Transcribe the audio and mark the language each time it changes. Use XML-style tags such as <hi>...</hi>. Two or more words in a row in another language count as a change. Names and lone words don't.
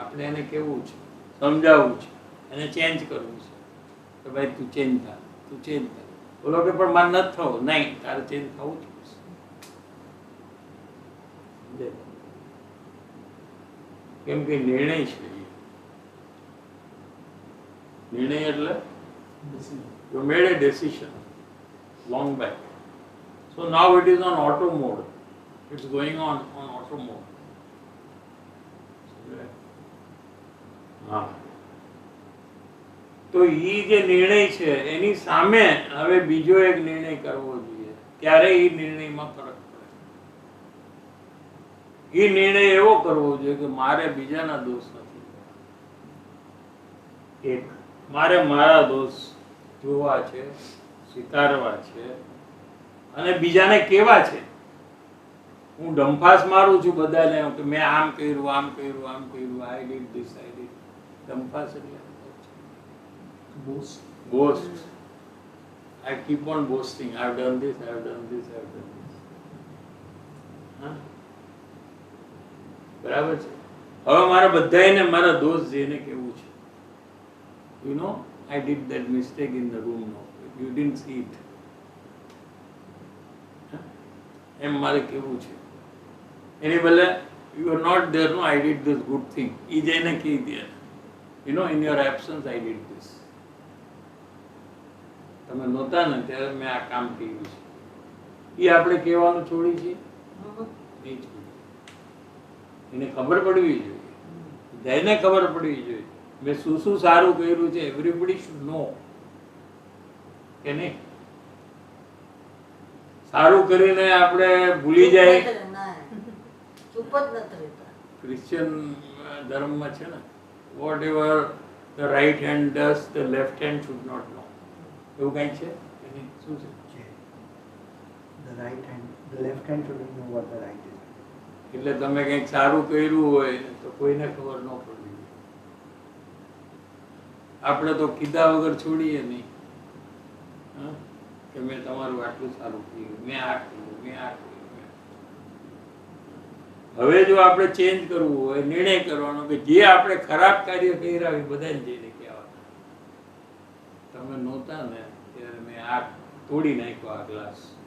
<gu>આપણે એને કેવું છે, સમજાવવું છે, એને ચેન્જ કરવું છે કે ભાઈ તું ચેન્જ થા, તું ચેન્જ થા. બોલો કે પણ મારે નથી થવું, નહીં, તારે ચેન્જ થવું જ પડશે. કેમ કે નિર્ણય છે. નિર્ણય એટલે</gu> <en>you made a decision long back. So now it is on auto mode. It's going on auto mode.</en> <gu>હા, તો ઈ જે નિર્ણય છે એની સામે હવે બીજો એક નિર્ણય કરવો જોઈએ, ત્યારે ઈ નિર્ણયમાં ફરક પડે. ઈ નિર્ણય એવો કરવો જોઈએ કે મારે બીજાના દોષ નથી, એક મારે મારા દોષ જોવા છે, સ્વીકારવા છે અને બીજાને કેવા છે. હું ડંફાસ મારું છું બધાને કે મેં આમ કર્યું, આમ કર્યું, આમ કર્યું,</gu> <en>I did this, I did.</en> <gu>ડંફાસ એટલે બોસ્ટ.</gu> <en>I keep on boasting. I have done this, I have done this, I have done this.</en> <gu>હા, બરાબર છે. હવે મારા બધાને મારા દોસ્ત જેને કેવું છે,</gu> <en>you know, I did that mistake in the room. No, you didn't see it.</en> <gu>એમ મારે કેવું છે. એની બદલે</gu> <en>you are not there. No, I did this good thing.</en> <gu>ઈ જઈને કહી દે,</gu> <en>you know, in your absence I did this.</en> <gu>તમે નહોતા ને ત્યારે મેં આ કામ કર્યું છે. એ આપણે કહેવાનું છોડી છે નહીં છોડી. એને ખબર પડવી જોઈએ, બધાને ખબર પડવી જોઈએ મેં શું શું સારું કર્યું છે.</gu> <en>Everybody should know</en> <gu>કે નહીં. સારું કરીને આપણે ભૂલી જાય. ચૂપ જ નથી રહેતા. ક્રિશ્ચિયન ધર્મમાં છે ને,</gu> <en>What ever the right hand does the left hand should not know,</en> <gu>એવું કંઈક છે. શું છે?</gu> <en>The right hand, the left hand shouldn't know what the right is.</en> <gu>એટલે તમે કંઈક સારું કર્યું હોય તો કોઈને ખબર ન પડવી જોઈએ. આપણે તો કીધા વગર છોડીએ નહીં હા, કે મેં તમારું આટલું સારું કર્યું, મેં આ કર્યું, મેં આ કર્યું. હવે જો આપણે ચેન્જ કરવું હોય, નિર્ણય કરવાનો કે જે આપણે ખરાબ કાર્ય કર્યા એ બધાને જઈને કહેવાના, તમે નહોતા ને ત્યારે મેં આ તોડી નાખ્યો આ ગ્લાસ.</gu>